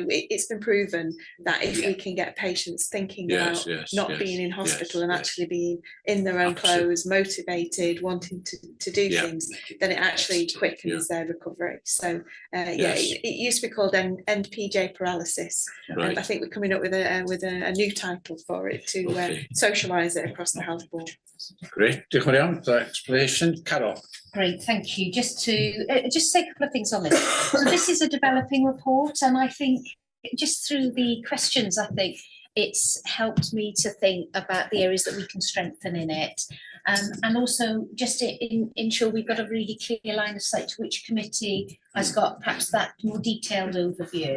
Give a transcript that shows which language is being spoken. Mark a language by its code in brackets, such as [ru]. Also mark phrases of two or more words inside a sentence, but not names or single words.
[en] It's been proven that if we can get patients thinking about not being in hospital and actually being in their own clothes, motivated, wanting to do things, then it actually quickens their recovery. So it used to be called end PJ paralysis. I think we're coming up with a new title for it to socialise it across the health board. Great, [cy] diolch yn fawr [en] for that explanation. Carol. Great, thank you. Just to say a couple of things on this. So this is a developing report, and I think just through the questions, I think it's helped me to think about the areas that we can strengthen in it. And also just to ensure we've got a really clear line of sight to which committee has got perhaps that more detailed overview.